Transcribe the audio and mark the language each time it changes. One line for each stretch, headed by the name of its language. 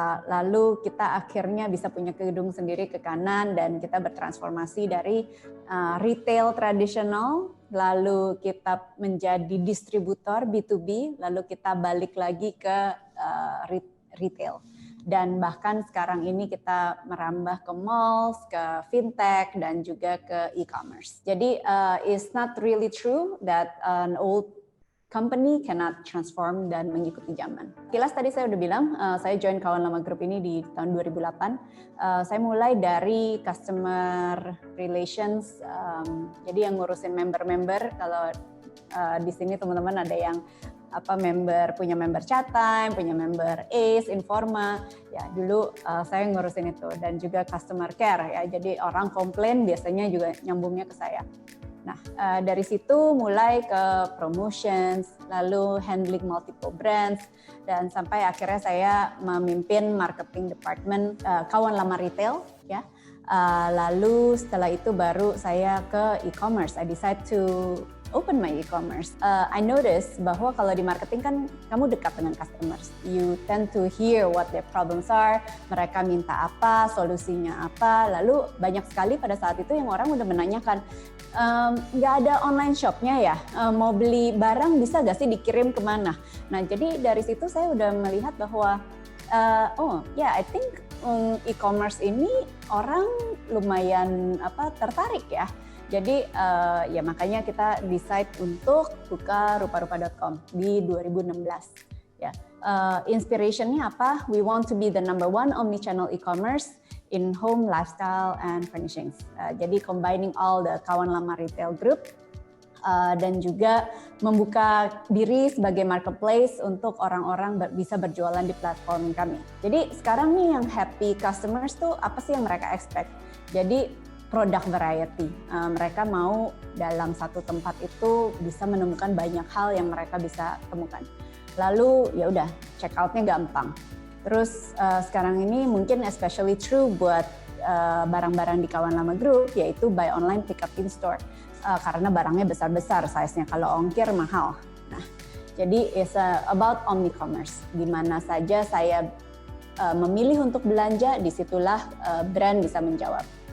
Indonesian: Lalu kita akhirnya bisa punya gedung sendiri ke kanan, dan kita bertransformasi dari retail tradisional, lalu kita menjadi distributor B2B, lalu kita balik lagi ke retail. Dan bahkan sekarang ini kita merambah ke malls, ke fintech, dan juga ke e-commerce. Jadi
English: it's not really true that an old company cannot transform
Indonesian: dan mengikuti zaman. Kilas tadi saya udah bilang, saya join Kawan Lama Group ini di tahun 2008. Saya mulai dari customer relations, jadi yang ngurusin member-member. Kalau di sini teman-teman ada yang punya member chat time, punya member Ace, Informa, ya dulu saya ngurusin itu, dan juga customer care ya, jadi orang komplain biasanya juga nyambungnya ke saya. Nah, dari situ mulai ke promotions, lalu
English: handling multiple brands,
Indonesian: dan sampai akhirnya saya memimpin marketing department Kawan Lama Retail ya. Lalu setelah itu baru saya ke e-commerce.
English: I decide to open my e-commerce. I notice
Indonesian: bahwa kalau di marketing kan kamu dekat dengan customers.
English: You tend to hear what their problems are,
Indonesian: mereka minta apa, solusinya apa. Lalu banyak sekali pada saat itu yang orang udah menanyakan, nggak ada online shopnya ya, mau beli barang bisa nggak sih dikirim kemana? Nah, jadi dari situ saya udah melihat bahwa
English: I think
Indonesian: e-commerce ini orang lumayan tertarik ya. Jadi ya makanya kita decide untuk buka rupa-rupa.com di 2016 ya. Inspirationnya apa?
English: We want to be the number one omnichannel e-commerce in home, lifestyle, and furnishings.
Indonesian: Jadi combining all the Kawan Lama Retail Group dan juga membuka diri sebagai marketplace untuk orang-orang bisa berjualan di platform kami. Jadi sekarang nih yang happy customers tuh apa sih yang mereka expect? Jadi product variety. Mereka mau dalam satu tempat itu bisa menemukan banyak hal yang mereka bisa temukan. Lalu ya udah, check out-nya gampang. Terus sekarang ini mungkin
English: especially true
Indonesian: buat barang-barang di Kawan Lama Group, yaitu
English: buy online pick up in store.
Indonesian: Karena barangnya besar-besar, size-nya kalau ongkir mahal. Nah, jadi
English: it's about omni-commerce.
Indonesian: Di mana saja saya memilih untuk belanja, disitulah brand bisa menjawab.